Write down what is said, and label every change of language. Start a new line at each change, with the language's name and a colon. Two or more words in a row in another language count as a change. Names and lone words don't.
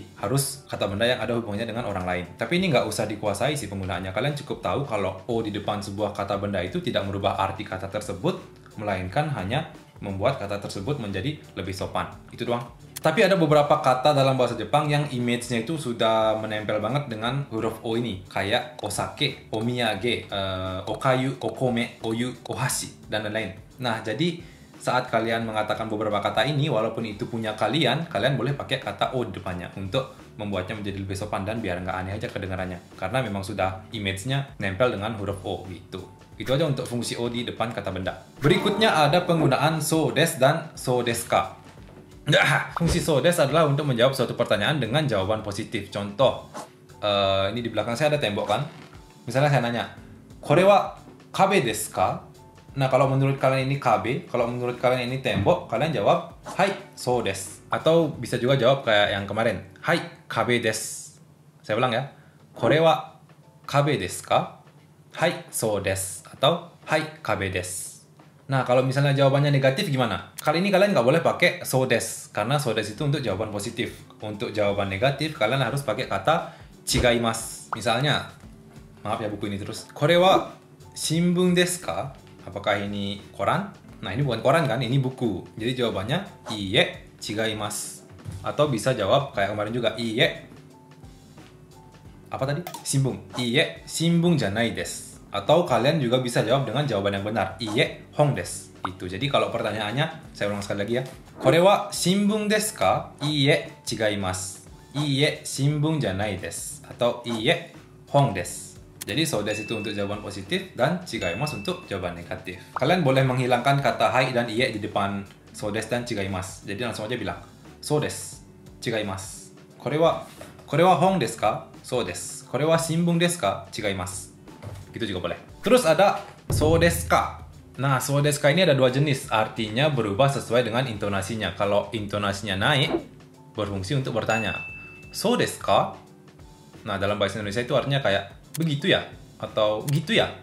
Indonesian: Harus kata benda yang ada hubungannya dengan orang lain. Tapi ini nggak usah dikuasai sih penggunaannya. Kalian cukup tahu kalau o di depan sebuah kata benda itu tidak merubah arti kata tersebut, melainkan hanya membuat kata tersebut menjadi lebih sopan. Itu doang. Tapi ada beberapa kata dalam bahasa Jepang yang image-nya itu sudah menempel banget dengan huruf O ini. Kayak osake, omiyage, okayu, okome, oyu, ohashi, dan lain-lain. Nah, jadi saat kalian mengatakan beberapa kata ini, walaupun itu punya kalian boleh pakai kata O di depannya untuk membuatnya menjadi lebih sopan dan biar nggak aneh aja kedengarannya. Karena memang sudah image-nya nempel dengan huruf O gitu. Itu aja untuk fungsi O di depan kata benda. Berikutnya ada penggunaan
Japanese: そうです
Indonesian: dan
Japanese: そうですか.
Indonesian: Fungsi
Japanese: そうです
Indonesian: adalah untuk menjawab suatu pertanyaan dengan jawaban positif. Contoh, ini di belakang saya ada tembok kan. Misalnya saya nanya,
Japanese: これは壁ですか?
Indonesian: Nah, kalau menurut kalian ini kabe, kalau menurut kalian ini tembok, kalian jawab,
Japanese: はい、そうです.
Indonesian: Atau bisa juga jawab kayak yang kemarin,
Japanese: はい、壁です.
Indonesian: Saya ulang ya,
Japanese: これは壁ですか? はい、そうです. Atau, はい、壁です.
Indonesian: Nah, kalau misalnya jawabannya negatif gimana? Kali ini kalian nggak boleh pakai
Japanese: そうです,
Indonesian: karena
Japanese: そうです
Indonesian: itu untuk jawaban positif. Untuk jawaban negatif, kalian harus pakai kata chigaimasu. Misalnya, maaf ya buku ini terus,
Japanese: これは新聞ですか?
Indonesian: Apakah ini koran? Nah, ini bukan koran kan, ini buku. Jadi jawabannya
Japanese: いいえ違います.
Indonesian: Atau bisa jawab kayak kemarin juga, iie apa tadi?
Japanese: Shinbun. いいえ新聞じゃないです.
Indonesian: Atau kalian juga bisa jawab dengan jawaban yang benar,
Japanese: いいえ本です.
Indonesian: Itu. Jadi kalau pertanyaannya, saya ulang sekali lagi ya.
Japanese: これは新聞ですか? いいえ違います。いいえ新聞じゃないです. Atau いいえ本です.
Indonesian: Jadi
Japanese: そうです
Indonesian: itu untuk jawaban positif dan chigaimasu untuk jawaban negatif. Kalian boleh menghilangkan kata hai dan iye di depan
Japanese: そうです
Indonesian: dan chigaimasu. Jadi langsung aja bilang
Japanese: そうです、違います. これは本ですか? そうです. これは新聞ですか？違います.
Indonesian: Gitu juga boleh. Terus ada
Japanese: そうですか.
Indonesian: Nah,
Japanese: そうですか
Indonesian: ini ada dua jenis. Artinya berubah sesuai dengan intonasinya. Kalau intonasinya naik, berfungsi untuk bertanya.
Japanese: そうですか?
Indonesian: Nah, dalam bahasa Indonesia itu artinya kayak begitu ya? Atau gitu ya?